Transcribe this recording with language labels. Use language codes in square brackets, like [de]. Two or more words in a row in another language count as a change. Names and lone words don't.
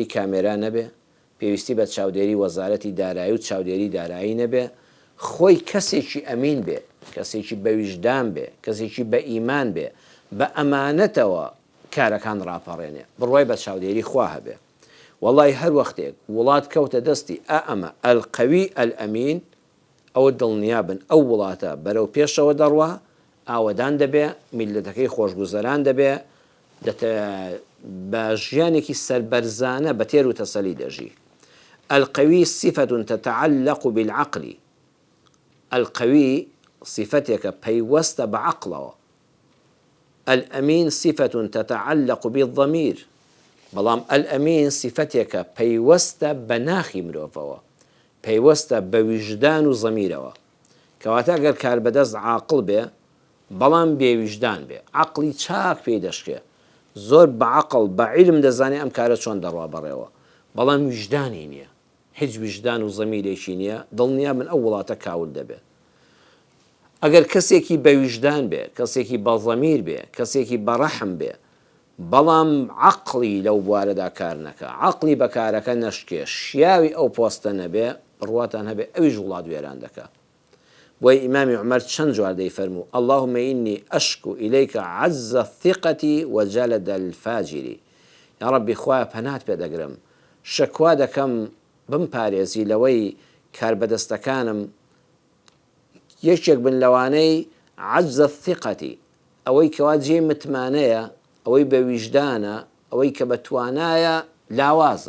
[ckb] کامێرا نەبێ پێویستی بە چاودێری وەزارەتی دارایی و چاودێری دارایی نەبێ خۆی کەسێکی ئەمین بێ کەسێکی بە ویژدان بێ کەسێکی بە ئیمان بێ بە ئەمانەتەوە کارەکان ڕاپەڕێنێ بڕوای بە چاودێری خوا هەبێ وەڵی هەر وەختێک وڵات کەوتە دەستی ئەمە [ar] ئەلقەوی ئەلئەمین [ckb] ئەوە دڵنیابن ئەو وڵاتە بەرەو پێشەوە دەڕوا ئاوەدان دەبێ میلەتەکەی خۆشگوزەران دەبێ بە ژیانێکی سەربەرزانە بە تێر و تەسەلی دەژی [ar] القەوی صفة تتعلق بالعقل [ckb] القەوی صفتێکە پەیوەستە بە عەقڵەوە [ar] الأمين صفة تتعلق بالضمير [ckb] بەڵام الأمين صفتێکە پەیوەستە بە ناخی مرۆڤەوە پەیوەستە بە ویژدان و زەمیرەوە کەواتە ئەگەر کار بەدەست عاقڵ بێ بەڵام بێویژدان بێ عەقڵی چاک پێی دەشکێ زۆر بە عەقڵ بە عیلم دەزانێ ئەم کارە چۆن دەڕوا بەڕێوە بەڵام ویژدانی نییە هیچ ویژدان و زەمیرێکی نییە دڵنیا من ئەو وڵاتە کاول دەبێت ئەگەر کەسێکی بە ویژدان بێ کەسێکی بە زەمیر بێ کەسێکی بە ڕەحم بێ بەڵام عەقڵی لەو بوارەدا کار نەکە عەقڵی بە کارەکە نەشکێ شیاوی ئەو پۆستە نەبێ بڕواتان هەبێ ئەویش وڵات وێران دەکا بۆی ئیمامی عومەر چەند جوار دەیفەرموو [ar] اللهم إني أشكو إليك عز الثقة وجلد الفاجر یا ربی [ckb] خوایە پەنات پێ دەگرم شەکوا دەکەم بمپارێزی لەوەی کاربەدەستەکانم یەکێک بن لەوانەی [ar] عەجزە الثقەتی [ckb] ئەوەی کەوا جێی متمانەیە، ئەوەی بە ویژدانە، ئەوەی کە بە توانایە لاوازە.